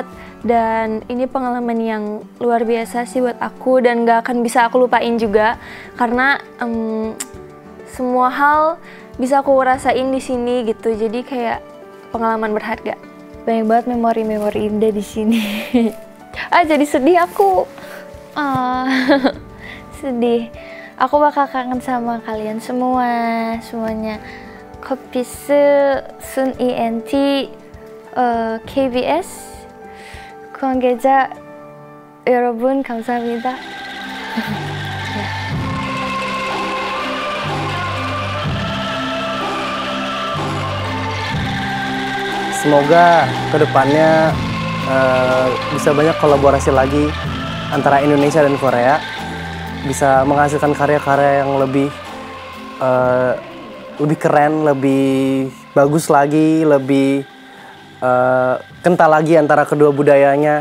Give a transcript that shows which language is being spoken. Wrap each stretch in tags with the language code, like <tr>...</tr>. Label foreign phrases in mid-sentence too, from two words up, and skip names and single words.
<id>Dan ini pengalaman yang luar biasa sih buat aku dan gak akan bisa aku lupain juga, karena semua hal bisa aku rasain di sini gitu, jadi kayak pengalaman berharga. Banyak banget memori-memori indah di sini. Jadi sedih aku. Sedih. Aku bakal kangen sama kalian semuanya.</id> <ko>커피스, 순 ENT, KBS 관계자 여러분 감사합니다.</ko> <id>Semoga kedepannya bisa banyak kolaborasi lagi antara Indonesia dan Korea, bisa menghasilkan karya-karya yang lebih keren, lebih bagus lagi, lebih kental lagi antara kedua budayanya.</id>